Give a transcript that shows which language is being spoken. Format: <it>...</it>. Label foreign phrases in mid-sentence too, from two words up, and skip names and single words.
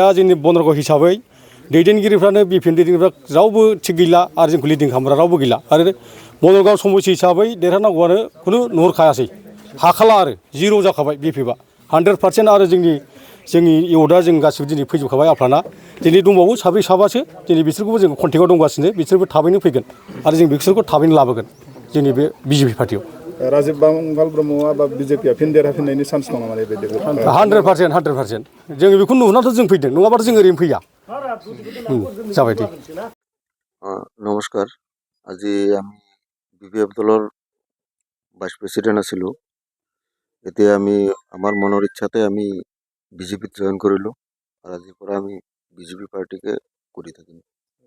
<brx>जोंनि बनरगाव हिसाबै दैदेनगिरिफ्रानो बिपिएफनि दैदेनगिरिफ्रा रावबो थिग गैला आरो जोंखौ लिडिं खालामग्रा रावबो गैला आरो बनरगाव समस्ति हिसाबै देरहानांगौआनो खुनु नुहुरखायासै हाखाला आरो जिर' जाखाबाय बिपिएफआ 100% आरो जोंनि इउथआ जों गासिबो दिनै फैजोबखाबाय आफाना दिनै दंबावो साब्रै साबासो दिनै बिसोरखौबो जों कन्टेक्टआव दंगासिनो बिसोरबो थाबैनो फैगोन आरो जों बिसोरखौ थाबैनो लाबोगोन जोंनि बे बिजेपि पार्टियाव। राजिब ब्रह्मआ बा बिजेपिआ फिन देरहाफिननायनि चान्स दङ नामा बेबायदि? 100% जोङो बेखौ नुहुरनानैथ' जों फैदों नङाबाथ' जों ओरैनो फैया। जाबाय दे।</brx> <as>নমস্কাৰ। আজি আমি বিপিএফ দলৰ</as> <en>vice president</en> <as>আছিলোঁ। এতিয়া আমি আমাৰ মনৰ ইচ্ছাতে আমি বিজেপিত জইন কৰিলোঁ আৰু আজিৰ পৰা আমি বিজেপি পাৰ্টিকে কৰি থাকিম।</as>